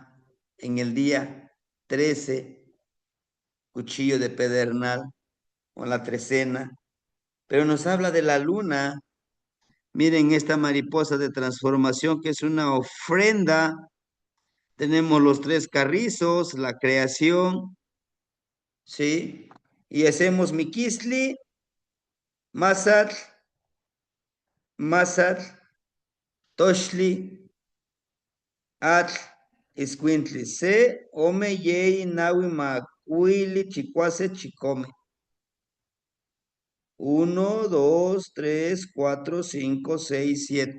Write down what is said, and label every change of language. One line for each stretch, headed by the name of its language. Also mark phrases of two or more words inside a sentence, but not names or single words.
Spanish: En el día 13, cuchillo de pedernal, o la trecena, pero nos habla de la luna. Miren esta mariposa de transformación que es una ofrenda. Tenemos los tres carrizos, la creación, ¿sí? Y hacemos
Nahuatl languages: Miquisli, Masatl, Masatl, Toshli, Atl, Iscuintli, Se, Ome, Yei, Nahui, Macuili, Chicuase, Chicome.
Spanish: 1, 2, 3, 4, 5, 6, 7.